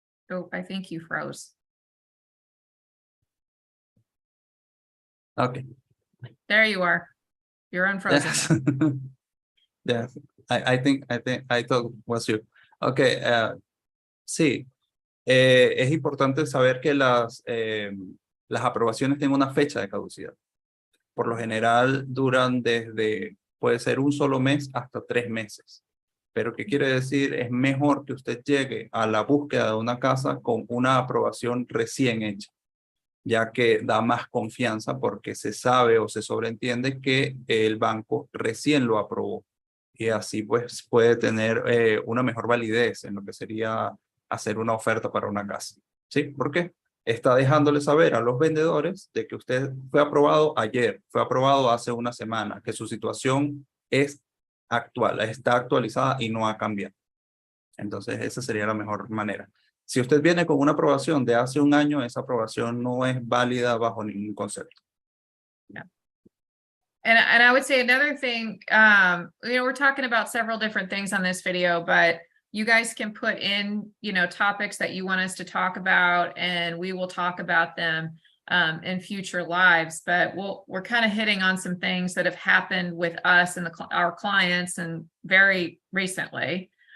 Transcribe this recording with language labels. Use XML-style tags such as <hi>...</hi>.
<en>Oh, I think you froze. Okay. There you are. You're unfrozen. Yes. Yes. I think I thought was you.</en> <es>Okay. Sí. Es importante saber que las aprobaciones tienen una fecha de caducidad. Por lo general duran puede ser un solo mes hasta 3 meses. Pero ¿qué quiere decir? Es mejor que usted llegue a la búsqueda de una casa con una aprobación recién hecha, ya que da más confianza porque se sabe o se sobreentiende que el banco recién lo aprobó. Y así pues puede tener una mejor validez en lo que sería hacer una oferta para una casa. ¿Sí? ¿Por qué? Está dejándole saber a los vendedores de que usted fue aprobado ayer, fue aprobado hace una semana, que su situación es actual, está actualizada y no ha cambiado. Entonces, esa sería la mejor manera. Si usted viene con una aprobación de hace un año, esa aprobación no es válida bajo ningún concepto.</es> <en>Yeah. And I would say another thing, you know, we're talking about several different things on this video, but you guys can put in, you know, topics that you want us to talk about, and we will talk about them. in future lives, but we're kind of hitting on some things that have happened with us and our clients and very recently.</en>